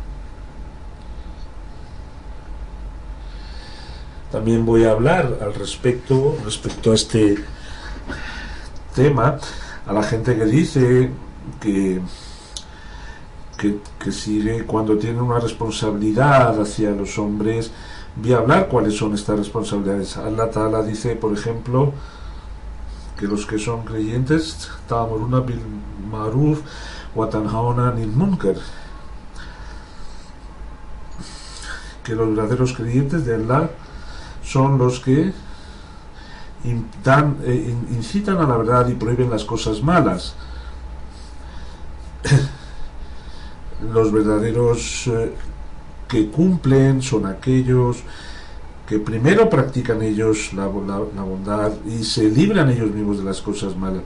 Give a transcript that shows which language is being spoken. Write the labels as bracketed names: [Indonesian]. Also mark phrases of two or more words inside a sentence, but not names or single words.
[Spanish] También voy a hablar respecto a este tema, a la gente que dice que sigue cuando tiene una responsabilidad hacia los hombres. Voy a hablar cuáles son estas responsabilidades. [Arabic] الله تعالى [Spanish] dice, por ejemplo, que los que son creyentes [Arabic] تأمرون بالمعروف وتنهون عن المنكر, [Spanish] que los verdaderos creyentes de Allah son los que incitan a la verdad y prohíben las cosas malas. Los verdaderos que cumplen son aquellos que primero practican ellos la bondad y se libran ellos mismos de las cosas malas.